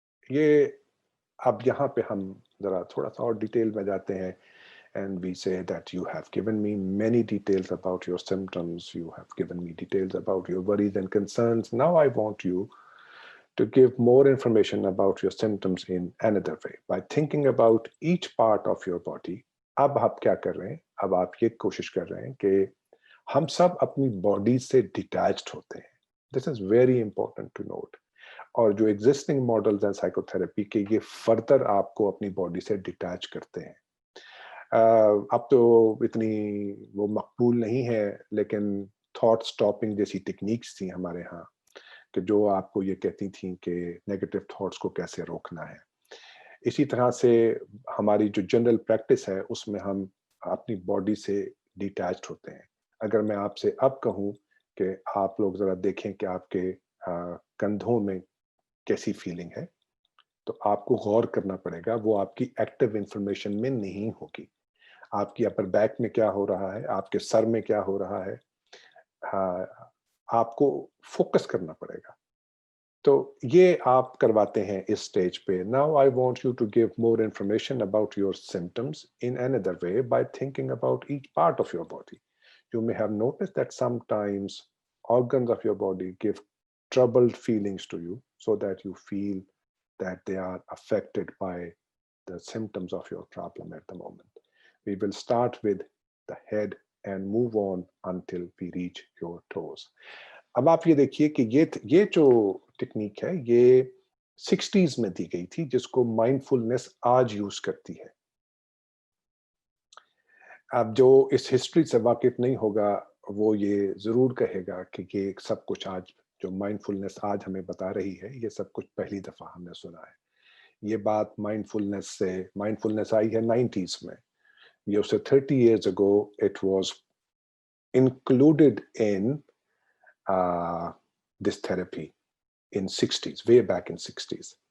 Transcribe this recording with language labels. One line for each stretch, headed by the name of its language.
Hindi: ये अब यहाँ पे हम जरा थोड़ा सा और डिटेल में जाते हैं,
English: and we say that you have given me many details about your symptoms, you have given me details about your worries and concerns. Now I want you to give more information about your symptoms in another way by thinking about each part of your body.
Hindi: अब आप क्या कर रहे हैं, अब आप ये कोशिश कर रहे हैं कि हम सब अपनी बॉडी से डिटैच्ड होते हैं.
English: This is very important to note.
Hindi: और जो एग्जिस्टिंग मॉडल्स हैं साइकोथेरेपी के, ये फर्दर आपको अपनी बॉडी से डिटैच करते हैं. अब तो इतनी वो मकबूल नहीं है, लेकिन थॉट स्टॉपिंग जैसी टेक्निक्स थी हमारे यहाँ कि जो आपको ये कहती थी कि नेगेटिव थॉट्स को कैसे रोकना है. इसी तरह से हमारी जो जनरल प्रैक्टिस है उसमें हम अपनी बॉडी से डिटैच्ड होते हैं. अगर मैं आपसे अब कहूँ कि आप लोग ज़रा देखें कि आपके कंधों में कैसी फीलिंग है, तो आपको गौर करना पड़ेगा, वो आपकी एक्टिव इंफॉर्मेशन में नहीं होगी. आपकी अपर बैक में क्या हो रहा है, आपके सर में क्या हो रहा है, आपको फोकस करना पड़ेगा. तो ये आप करवाते हैं इस स्टेज पे.
English: Now I want you to give more information about your symptoms in another way by thinking about each part of your body. You may have noticed that sometimes organs of your body give troubled feelings to you, so that you feel that they are affected by the symptoms of your problem at the moment. We will start with the head and move on until we reach your toes.
Hindi: अब आप ये देखिए कि ये जो technique है ये 60s में दी गई थी, जिसको माइंडफुलनेस आज यूज करती है. अब जो इस हिस्ट्री से वाकिफ नहीं होगा वो ये जरूर कहेगा कि ये सब कुछ आज जो माइंडफुलनेस आज हमें बता रही है, ये सब कुछ पहली दफा हमने सुना है. ये बात माइंडफुलनेस आई है 90s में. ये उससे
English: 30 years ago it was included in this therapy in 60s, way back in 60s.